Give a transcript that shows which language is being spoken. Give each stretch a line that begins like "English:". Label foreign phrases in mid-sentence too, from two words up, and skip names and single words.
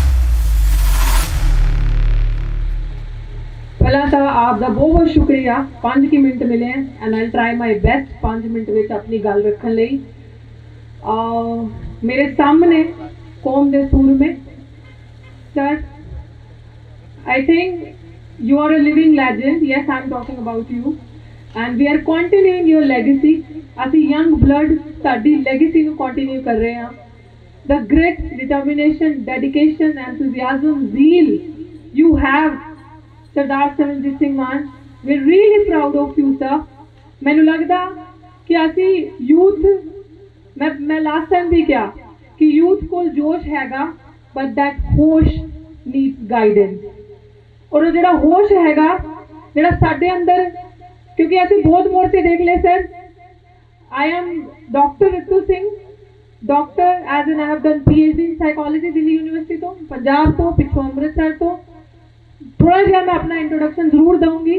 Punjabi: ਪਹਿਲਾਂ ਤਾਂ ਆਪ ਦਾ ਬਹੁਤ ਬਹੁਤ ਸ਼ੁਕਰੀਆ, 5 ਮਿੰਟ ਮਿਲੇ
English: and I try my best
Punjabi: 5 ਮਿੰਟ ਵਿੱਚ ਆਪਣੀ ਗੱਲ ਰੱਖਣ ਲਈ। ਮੇਰੇ ਸਾਹਮਣੇ ਕੌਮ ਦੇ ਸੂਰਮੇ ਸਰ,
English: I think you are a living legend. Yes, I'm talking about you, and we are continuing your legacy.
Punjabi: ਅਸੀਂ
English: young blood
Punjabi: ਸਾਡੀ legacy ਨੂੰ continue ਕਰ ਰਹੇ ਹਾਂ।
English: The grit, determination, dedication, enthusiasm, zeal you have, Sardar Saranjit Singh Mann, we're really proud of you, sir.
Punjabi: ਮੈਨੂੰ ਲੱਗਦਾ ਕਿ ਅਸੀਂ youth, ਮੈਂ
English: last time
Punjabi: ਵੀ ਕਿਹਾ ਕਿ youth ਕੋਲ ਜੋਸ਼ ਹੈਗਾ,
English: but that ਹੋਸ਼ needs guidance.
Punjabi: ਔਰ ਜਿਹੜਾ ਹੋਸ਼ ਹੈਗਾ ਜਿਹੜਾ ਸਾਡੇ ਅੰਦਰ, ਕਿਉਂਕਿ ਅਸੀਂ ਬਹੁਤ ਮੋਰਚੇ ਦੇਖ ਲਏ ਸਰ।
English: I am doctor Ritu Singh, doctor as an I have done PhD in psychology
Punjabi: ਦਿੱਲੀ ਯੂਨੀਵਰਸਿਟੀ ਤੋਂ, ਪੰਜਾਬ ਤੋਂ, ਪਿੱਛੋਂ ਅੰਮ੍ਰਿਤਸਰ ਤੋਂ। ਥੋੜਾ ਜਿਹਾ ਮੈਂ ਆਪਣਾ ਇੰਟਰੋਡਕਸ਼ਨ ਜ਼ਰੂਰ ਦਊਂਗੀ।